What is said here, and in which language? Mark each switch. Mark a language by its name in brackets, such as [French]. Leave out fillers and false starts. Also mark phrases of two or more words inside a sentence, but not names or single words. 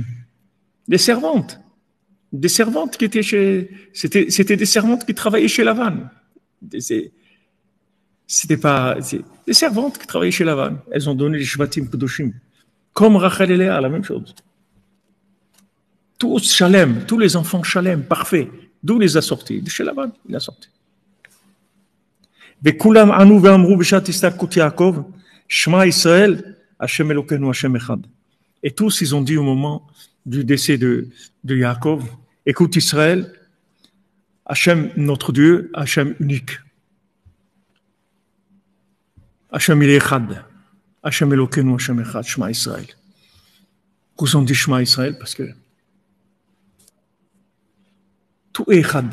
[French] Des servantes qui étaient c'était des servantes qui travaillaient chez Lavan. C'était pas, des servantes qui travaillaient chez Lavan. Elles ont donné les [Hebrew] שבטים קדושים. [French] Comme Rachel et Léa, la même chose. Tous Shalem, tous les enfants Shalem, parfaits. D'où les a sortis? De chez Lavan, il a sorti. [Hebrew] וכולם ענו ואמרו בשעת הסתלקות יעקב, שמע ישראל, השם אלוקינו השם אחד. [French] Et tous, ils ont dit au moment du décès de Yaakov, écoute Israël, Hashem notre Dieu, Hashem unique. Hashem il est Echad. [Hebrew] השם אלוקינו השם אחד, שמע ישראל. [French] Ils ont dit [Hebrew] שמע ישראל [French] parce que tout est Echad.